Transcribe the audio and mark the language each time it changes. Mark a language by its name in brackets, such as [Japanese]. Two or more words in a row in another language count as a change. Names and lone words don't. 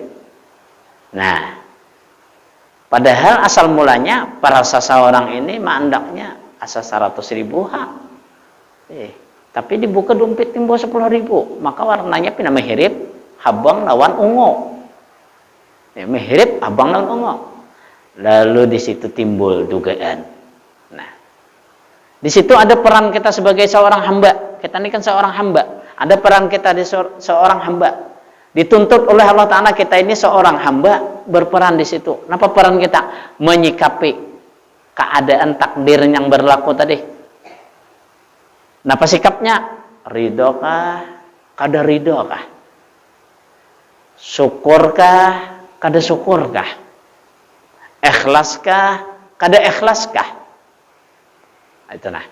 [Banjar] Nah, padahal asal mulanya para seseorang ini mandaknya asal 100.000 tapi dibuka dompet timbul 10.000, maka warnanya pina mehirip habang lawan ungu. Mehirip habang lawan ungu. [Indonesian] Lalu di situ timbul dugaan. Nah, di situ ada peran kita sebagai seorang hamba. Kita ini kan seorang hamba. Ada peran kita di seorang hamba. Dituntut oleh Allah Ta'ala kita ini seorang hamba berperan di situ. Apa peran kita? Menyikapi keadaan takdir yang berlaku tadi. [Banjar] Napa sikapnya? Ridho kah? Kada ridho kah? Syukur kah? Kada syukur kah? Ikhlas kah? Kada ikhlas kah? Itu nah.